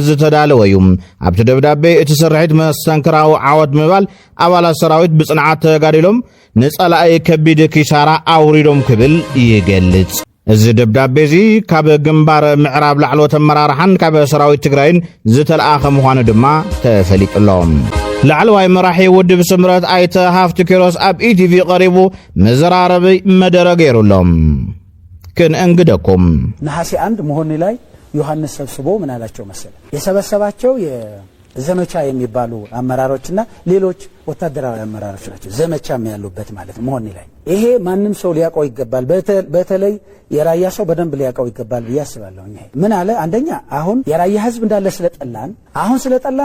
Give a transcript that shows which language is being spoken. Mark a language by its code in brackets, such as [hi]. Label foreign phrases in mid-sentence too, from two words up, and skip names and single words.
[ti] ዝተዳለወ እዩ ኣብቲ ደብዳቤ እቲ ስርሒት መስተንክራዊ ዓወት ምባል ኣባላት ሰራዊት ብጽንዓት ተጋዲሎም ንጸላኢ ከቢድ ኪሳራ ኣውሪዶም ክብል ይገልጽ እዚ ደብዳቤ እዚ ካብ ግንባር ምዕራብ ላዕለዎት ኣመራርሓን ካብ ሰራዊት ትግራይን ዝተለኣኸ ምዃኑ ድማ ተፈሊጡሎም ላዕለዋይ መራሒ ውድብ ስምረት ኣይተ ሃፍቲ ኪሮስ ኣብ ኢቲቪ ቀሪቡ መዘራረቢ መደረ ገይሩሎም ክንእንግደኩም [am] ነሐሴ 1 መሆን ላይ ዮሐንስ ሰብስቦ ምን አላቸው መሰለ የሰበሰባቸው የዘመቻ የሚባሉ አመራሮችና ሌሎች ወታደራዊ አመራሮች ናቸው ዘመቻም ያሉበት ማለት መሆን ላይ ይሄ ማንንም ሰው ሊያቀው ይገባል በተለይ የራያ ሰው በደንብ ሊያቀው ይገባል ያስባለሁ ምን አለ አንደኛ አሁን የራያ ህዝብ እንዳለ ስለጠላን አሁን ስለጠላን